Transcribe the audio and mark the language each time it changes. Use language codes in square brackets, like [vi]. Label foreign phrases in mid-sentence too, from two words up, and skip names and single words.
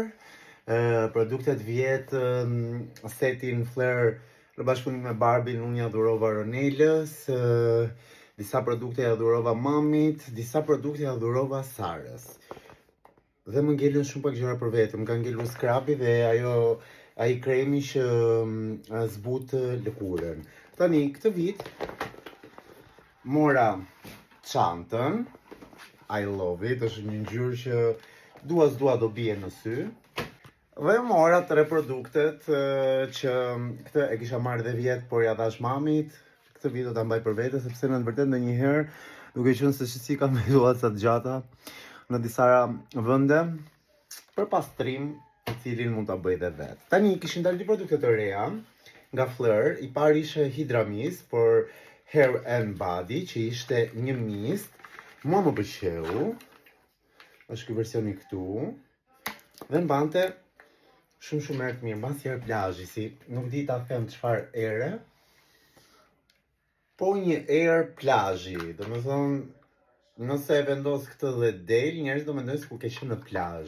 [sq] Produktet vjet setin Flair në bashkëpunim me Barbie, unë ja dhurova Ronelës, disa produkte ja dhurova mamit, disa produkte ja dhurova Sarës. Dhe më ngellën shumë pak gjëra për vetëm, ka ngellur skrapi dhe ai kremi që zbut lëkurën. Tani, këtë vit, mora çantën, [en] I love it, [sq] është një ngjyrë që dua do bie në sy. Dhe mora 3 produktet që këtë e kisha marrë dhe vjet, por ja dhash mamit. Këtë vit do ta mbaj për vete, sepse në të vërtetë ndonjëherë, duke qenë se si kam menduar sa të gjata në disa vende për pastrim, i cilin mund ta bëj dhe vet. Tani kishin dalë 2 produkte të reja nga Flair. I pari ishte Hydra Mist për [en] hair and body, [sq] që ishte një mist. Mua më pëlqeu. Është ky versioni këtu. Dhe mbante shumë erë të mirë, mbas herë plazhi, si nuk di ta them çfarë ere, po një erë plazhi, domethënë nëse e vendos këtë dhe del, njerëzit do mendojnë se ku ke qenë në plazh.